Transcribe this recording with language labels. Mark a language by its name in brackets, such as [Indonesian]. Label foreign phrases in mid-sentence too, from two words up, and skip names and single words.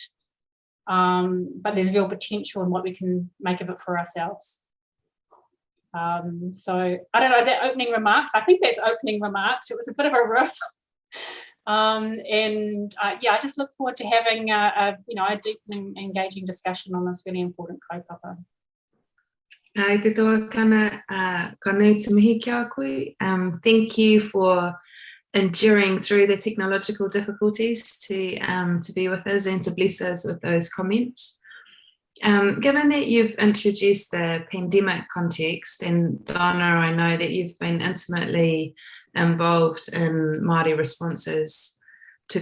[English] But there's real potential in what we can make of it for ourselves. So I don't know, is that opening remarks? I think that's opening remarks. It was a bit of a riff. I just look forward to having a deep and engaging discussion on this really important kaupapa. [Māori] Te toa kana konei te mihi ki a koe. [English] Thank you for enduring through the technological difficulties to be with us and to bless us with those comments. Given that you've introduced the pandemic context, and Donna, I know that you've been intimately involved in Māori responses to